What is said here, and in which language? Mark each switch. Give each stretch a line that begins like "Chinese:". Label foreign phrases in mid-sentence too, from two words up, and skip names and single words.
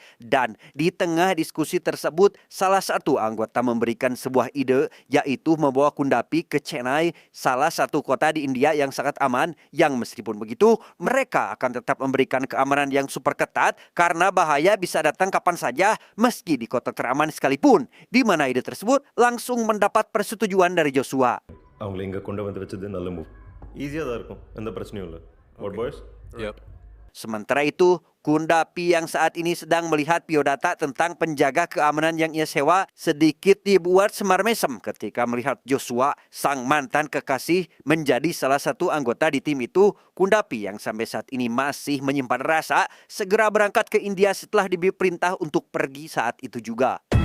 Indonesian: Dan di tengah diskusi tersebut salah satu anggota memberikan sebuah ide yaitu membawa Kundapi ke Chennai, salah satu kota di India yang sangat aman yang meskipun begitu mereka akan tetap memberikan keamanan yang super ketat karena bahaya bisa datang kapan saja meski di kota teraman sekalipun, di mana ide tersebut langsung mendapat persetujuan dari Joshua.
Tamil: அவங்கள இங்கே கொண்டு வந்து வச்சது நல்ல மூவ். ஈஸியாக தான் இருக்கும், எந்த பிரச்சனையும் இல்லை.
English: What boys? Yep.
Indonesian: Sementara itu, Kundapi yang saat ini sedang melihat biodata tentang penjaga keamanan yang ia sewa sedikit dibuat semar mesem ketika melihat Joshua, sang mantan kekasih, menjadi salah satu anggota di tim itu. Kundapi yang sampai saat ini masih menyimpan rasa segera berangkat ke India setelah diberi perintah untuk pergi saat itu juga.